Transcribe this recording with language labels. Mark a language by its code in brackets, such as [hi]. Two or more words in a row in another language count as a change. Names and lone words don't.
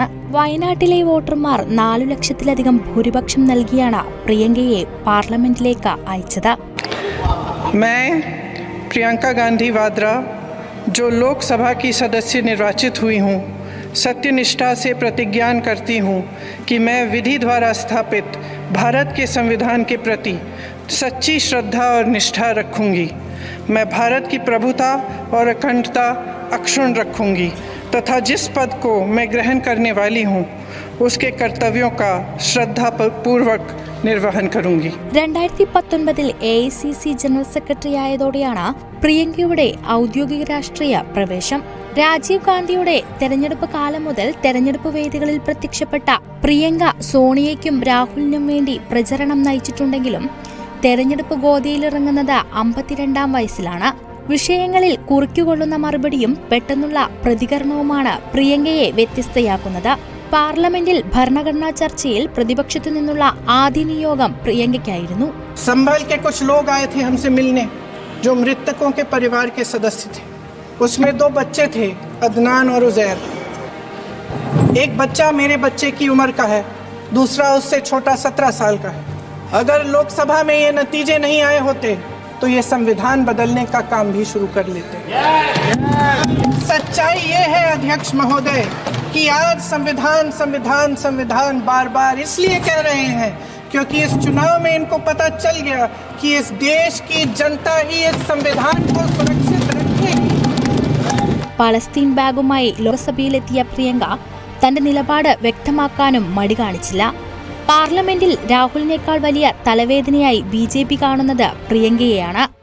[ml] വയനാട്ടിലെ വോട്ടർമാർ 4 ലക്ഷത്തിലധികം ഭൂരിപക്ഷം നൽകിയാണ് പ്രിയങ്കയെ പാർലമെന്റിലേക്ക് അയച്ചത്. [hi] मैं प्रियंका गांधी वाड्रा जो लोकसभा की सदस्य निर्वाचित हुई हूँ, सत्यनिष्ठा से प्रतिज्ञा करती हूँ कि मैं विधि द्वारा स्थापित भारत के संविधान के प्रति सच्ची श्रद्धा और निष्ठा रखूँगी. मैं भारत की प्रभुता और अखंडता अक्षुण्ण रखूँगी तथा जिस पद को मैं ग्रहण करने वाली हूँ उसके कर्तव्यों का श्रद्धापूर्वक निर्वहन करूंगी. [ml] 2019 AICC ജനറൽ സെക്രട്ടറി ആയതോടെയാണ് പ്രിയങ്കയുടെ ഔദ്യോഗിക രാഷ്ട്രീയ പ്രവേശം. രാജീവ് ഗാന്ധിയുടെ തെരഞ്ഞെടുപ്പ് കാലം മുതൽ തെരഞ്ഞെടുപ്പ് വേദികളിൽ പ്രത്യക്ഷപ്പെട്ട പ്രിയങ്ക സോണിയയ്ക്കും രാഹുലിനും വേണ്ടി പ്രചരണം നയിച്ചിട്ടുണ്ടെങ്കിലും തെരഞ്ഞെടുപ്പ് ഗോതിയിലിറങ്ങുന്നത് 52-ാം വയസ്സിലാണ്. വിഷയങ്ങളിൽ കുറിക്കുകൊള്ളുന്ന മറുപടിയും പെട്ടെന്നുള്ള പ്രതികരണവുമാണ് പ്രിയങ്കയെ വ്യത്യസ്തയാക്കുന്നത്. പാർലമെന്റിൽ ഭരണഘടനാ ചർച്ചയിൽ പ്രതിപക്ഷത്തു നിന്നുള്ള ആദ്യ നിയോഗം പ്രിയങ്കയ്ക്കായിരുന്നു. [hi] संभल के कुछ लोग आए थे हमसे मिलने जो मृतकों के परिवार के सदस्य थे. उसमें 2 बच्चे थे, अदनान और उजैर. एक बच्चा मेरे बच्चे की उम्र का है, दूसरा उससे छोटा 17 साल का है. अगर लोकसभा में ये नतीजे नहीं आए होते तो ये संविधान बदलने का काम भी शुरू कर लेते. सच्चाई ये है अध्यक्ष महोदय कि आज संविधान संविधान संविधान बार बार इसलिए कह रहे हैं क्योंकि इस चुनाव में इनको पता चल गया कि इस देश की जनता ही इस संविधान को सुरक्षित रखेगी. [ml] പലസ്തീൻ ബാഗുമായി ലോക്സഭയിലെത്തിയ പ്രിയങ്ക തന്റെ നിലപാട് വ്യക്തമാക്കാനും മടി കാണിച്ചില്ല. പാർലമെന്റിൽ രാഹുലിനേക്കാൾ വലിയ തലവേദനയായി BJP കാണുന്നത് പ്രിയങ്കയെയാണ്.